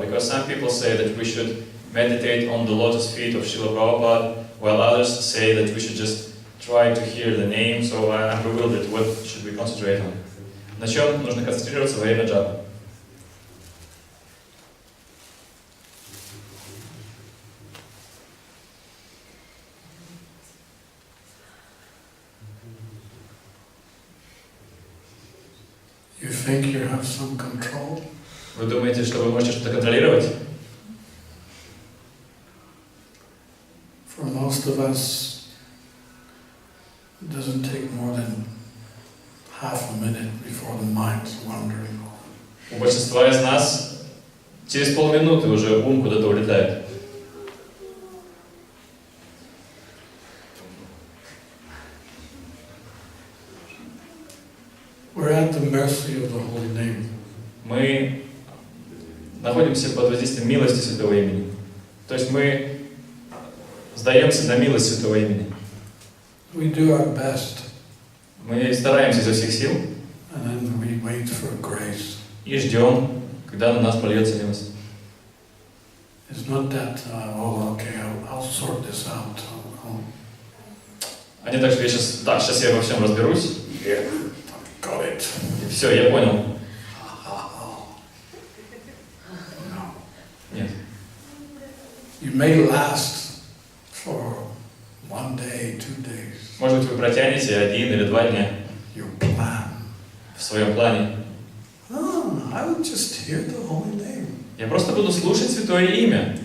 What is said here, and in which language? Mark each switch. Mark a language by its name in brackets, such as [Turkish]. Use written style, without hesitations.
[English] Because some people say that we should meditate on the lotus feet of Srila Prabhupada, while others say that we should just try to hear the name. So I'm bewildered. What should we concentrate on? [Russian] На чем нужно концентрироваться во время джапы? [English] You think you have some control? [Russian] Вы думаете, что вы можете что-то контролировать? [English] For most of us, it doesn't take more than half a minute before the mind's wandering off. [Russian] У большинства из нас через полминуты уже ум куда-то улетает. [English] We're at the mercy of the holy name. [Russian] Мы находимся под воздействием милости Святого Имени. То есть мы сдаемся на милость Святого Имени. [English] We do our best, [Russian] Мы стараемся изо всех сил [English] and then we wait for grace. [Russian] и ждем, когда на нас польется милость. [English] It's not that, okay, I'll sort this out. [Russian] А не так, что я сейчас я во всем разберусь, [English] Yeah, got it. [Russian] и все, я понял. [English] No. [Russian] Нет. [English] You may last for 1 day, 2 days. [Russian] Может быть, вы протянете 1 или 2 дня [English] Your plan. [Russian] в своем плане. [English] I will just hear the holy name. [Russian] Я просто буду слушать Святое Имя.